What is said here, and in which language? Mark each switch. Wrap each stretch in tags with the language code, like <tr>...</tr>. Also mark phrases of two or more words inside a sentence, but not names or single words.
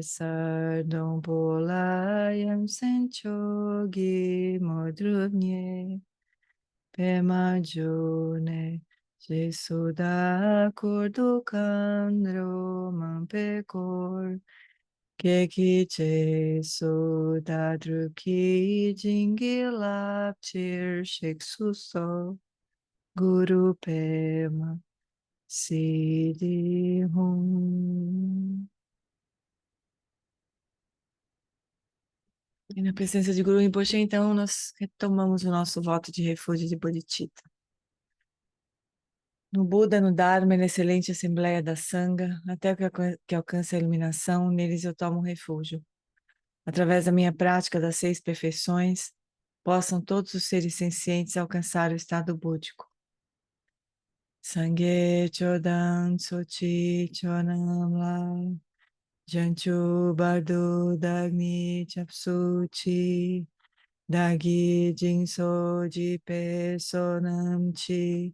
<bo>སར་སྡོང་པོ་ལ་ཡ་མཚན་མཆོག་གི་དངོས་གྲུབ་བརྙེས་པདྨ་འབྱུང་གནས་ཞེས་སུ་གྲགས་འཁོར་དུ་མཁའ་འགྲོ་མང་པོས་བསྐོར་ཁྱེད་ཀྱི་རྗེས་སུ་བདག་བསྒྲུབ་ཀྱིས་བྱིན་གྱིས་བརླབ་ཕྱིར་གཤེགས་སུ་གསོལ་གུ་རུ་པདྨ་སིདྡྷི་ཧཱུྃ.</bo> <pt>E na presença de Guru Rinpoche, então, nós retomamos o nosso voto de refúgio de Bodhicitta. No Buda, no Dharma e na excelente Assembleia da Sangha, até que alcance a iluminação, neles eu tomo refúgio. Através da minha prática das 6 perfeições, possam todos os seres sencientes alcançar o estado búdico.</pt> <bo>སངས་རྒྱས་ཆོས་དང་ཚོགས་ཀྱི་མཆོག་རྣམས་ལ་བྱང་ཆུབ་བར་དུ་བདག་ནི སྐྱབས་སུ་མཆི་བདག་གིས་སྦྱིན་སོགས་བགྱིས་པའི་བསོད་ནམས་ཀྱིས</bo>